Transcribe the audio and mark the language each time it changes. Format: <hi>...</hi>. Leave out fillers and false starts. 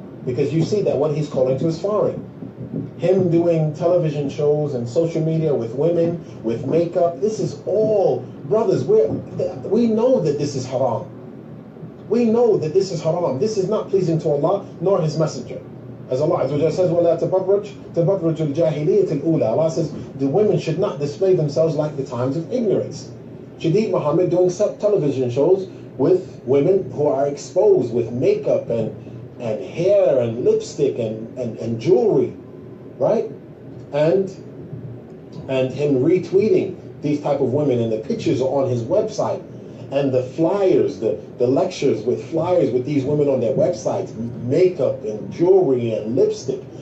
<en>Because you see that what he's calling to is foreign. Him doing television shows and social media with women, with makeup, this is all, brothers, we know that this is haram. We know that this is haram. This is not pleasing to Allah nor His Messenger. As Allah says,</en> <ar>وَلَا تَبَرُّجْ الْجَاهِلِيَّةِ الْأُولَى.</ar> <en>Allah says the women should not display themselves like the times of ignorance. Shadeed Muhammad doing television shows with women who are exposed with makeup and hair and lipstick and jewelry, right? And him retweeting these type of women, and the pictures are on his website, and the flyers, the lectures with flyers with these women on their websites, makeup and jewelry and lipstick.</en>